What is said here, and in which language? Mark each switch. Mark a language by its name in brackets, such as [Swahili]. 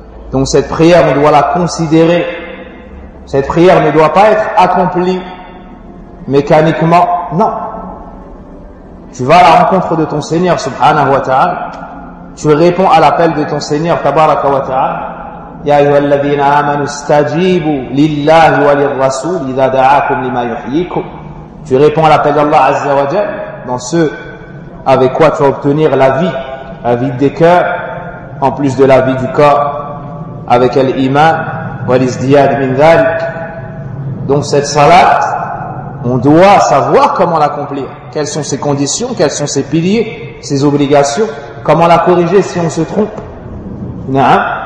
[French] Donc cette prière, on doit la considérer. Cette prière ne doit pas être accomplie mécaniquement. Non. Tu vas à la rencontre de ton Seigneur subhanahu wa ta'ala. Tu réponds à l'appel de ton Seigneur tabaraka wa ta'ala. [Arabic] يا أيها الذين آمنوا استجيبوا لله وللرسول إذا دعاكم لما يحييكم. [French] Tu réponds à l'appel d'Allah Azza wa Jal dans ce avec quoi tu vas obtenir la vie des cœurs, en plus de la vie du corps, avec l'iman [Arabic] wa l'izdiyad min dhalik. [French] Donc cette salat, on doit savoir comment l'accomplir, quelles sont ses conditions, quels sont ses piliers, ses obligations, comment la corriger si on se trompe. Non.